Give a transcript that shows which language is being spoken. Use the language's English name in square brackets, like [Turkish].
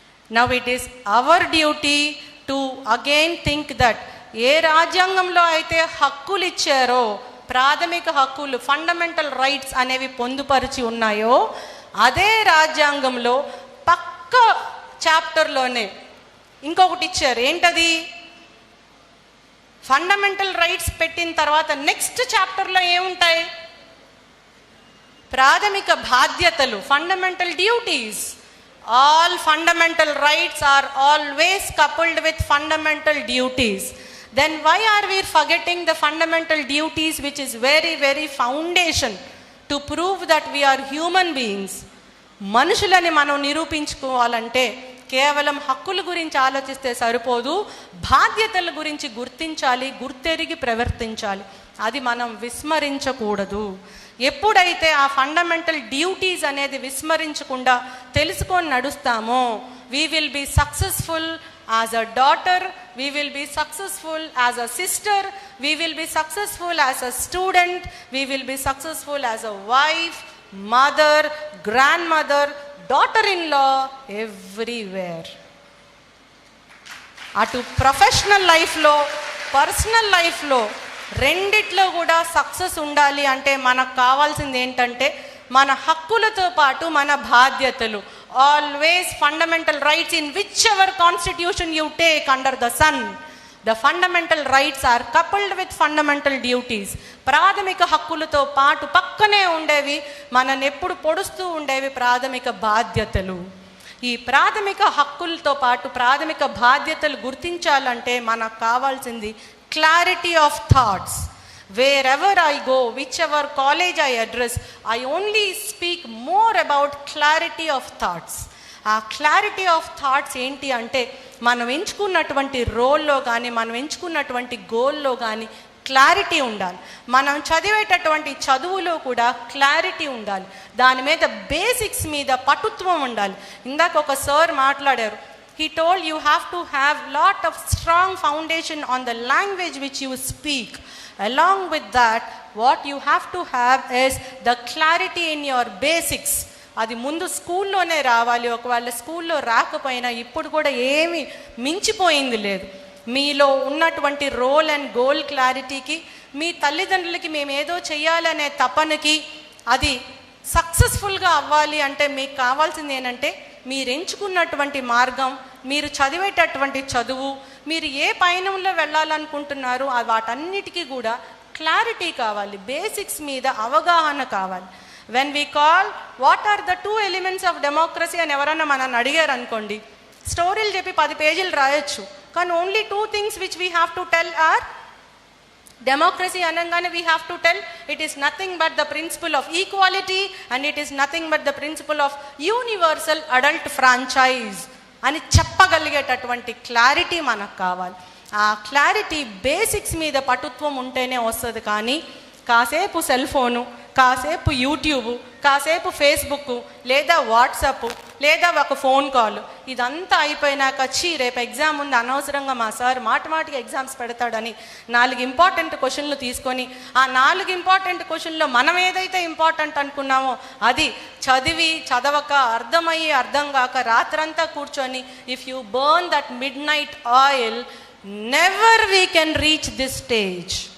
[English] now it is our duty to again think that [Telugu] ఏ రాజ్యాంగంలో అయితే హక్కులు ఇచ్చారో, ప్రాథమిక హక్కులు, ఫండమెంటల్ రైట్స్ అనేవి పొందుపరిచి ఉన్నాయో అదే రాజ్యాంగంలో పక్క చాప్టర్లోనే ఇంకొకటి ఇచ్చారు. ఏంటది? ఫండమెంటల్ రైట్స్ పెట్టిన తర్వాత నెక్స్ట్ చాప్టర్లో ఏముంటాయి? ప్రాథమిక బాధ్యతలు, fundamental duties. [English] All fundamental rights are always coupled with fundamental duties. Then why are we forgetting the fundamental duties, which is very, very foundation to prove that we are human beings? [Telugu] మనుషులని మనం నిరూపించుకోవాలంటే కేవలం హక్కుల గురించి ఆలోచిస్తే సరిపోదు, బాధ్యతల గురించి గుర్తించాలి, గుర్తెరిగి ప్రవర్తించాలి. అది మనం విస్మరించకూడదు. ఎప్పుడైతే ఆ ఫండమెంటల్ డ్యూటీస్ అనేది విస్మరించకుండా తెలుసుకొని నడుస్తామో, [English] We will be successful as a daughter, we will be successful as a sister, we will be successful as a student, we will be successful as a wife, mother, grandmother, daughter-in-law, everywhere. [Telugu] అటు professional లైఫ్లో, personal లైఫ్లో రెండిట్లో కూడా success ఉండాలి అంటే మనకు కావాల్సింది ఏంటంటే మన హక్కులతో పాటు మన బాధ్యతలు. [English] Always fundamental rights in whichever constitution you take under the sun, the fundamental rights are coupled with fundamental duties. [Telugu] ప్రాథమిక హక్కులతో పాటు పక్కనే ఉండేవి, మనల్ని ఎప్పుడు పొడుస్తూ ఉండేవి ప్రాథమిక బాధ్యతలు. ఈ ప్రాథమిక హక్కులతో పాటు ప్రాథమిక బాధ్యతలు గుర్తించాలంటే మనకు కావాల్సింది clarity of thoughts. [English] Wherever I go, whichever college I address, I only speak more about clarity of thoughts. [Telugu] ఆ క్లారిటీ ఆఫ్ థాట్స్ ఏంటి అంటే మనం ఎంచుకున్నటువంటి రోల్లో కానీ మనం ఎంచుకున్నటువంటి గోల్లో కానీ క్లారిటీ ఉండాలి. మనం చదివేటటువంటి చదువులో కూడా క్లారిటీ ఉండాలి. దాని మీద బేసిక్స్ మీద పటుత్వం ఉండాలి. ఇందాక ఒక సార్ మాట్లాడారు. [English] He told you have to have lot of strong foundation on the language which you speak. Along with that, what you have to have is the clarity in your basics. [Telugu] అది ముందు స్కూల్లోనే రావాలి. ఒకవేళ స్కూల్లో రాకపోయినా ఇప్పుడు కూడా ఏమీ మించిపోయింది లేదు. మీలో ఉన్నటువంటి రోల్ అండ్ గోల్ క్లారిటీకి, మీ తల్లిదండ్రులకి మేము ఏదో చెయ్యాలనే తపనకి, అది సక్సెస్ఫుల్గా అవ్వాలి అంటే మీకు కావాల్సింది ఏంటంటే మీరు ఎంచుకున్నటువంటి మార్గం, మీరు చదివేటటువంటి చదువు, మీరు ఏ పయనంలో వెళ్ళాలనుకుంటున్నారో వాటన్నిటికీ కూడా క్లారిటీ కావాలి, బేసిక్స్ మీద అవగాహన కావాలి. [English] when we call what are the 2 elements of democracy [Telugu] అని ఎవరన్నా మనల్ని అడిగారు అనుకోండి, స్టోరీలు చెప్పి 10 పేజీలు రాయొచ్చు. [English] కానీ only 2 things which we have to tell are democracy అనగానే we have to tell it is nothing but the principle of equality and it is nothing but the principle of universal adult franchise [Telugu] అని చెప్పగలిగేటటువంటి clarity మనకు కావాలి. ఆ clarity basics మీద పటుత్వం ఉంటేనే వస్తుంది. కానీ కాసేపు సెల్ ఫోను, కాసేపు యూట్యూబ్, కాసేపు ఫేస్బుక్, లేదా వాట్సాప్, లేదా ఒక ఫోన్ కాల్, ఇదంతా అయిపోయినాక రేపు ఎగ్జామ్ ఉంది, అనవసరంగా మా సార్ మాటికి ఎగ్జామ్స్ పెడతాడని 4 ఇంపార్టెంట్ క్వశ్చన్లు తీసుకొని ఆ 4 ఇంపార్టెంట్ క్వశ్చన్లో మనం ఏదైతే ఇంపార్టెంట్ అనుకున్నామో అది చదవక అర్థం కాక రాత్రంతా కూర్చొని, [English] If you burn that midnight oil, never we can reach this stage.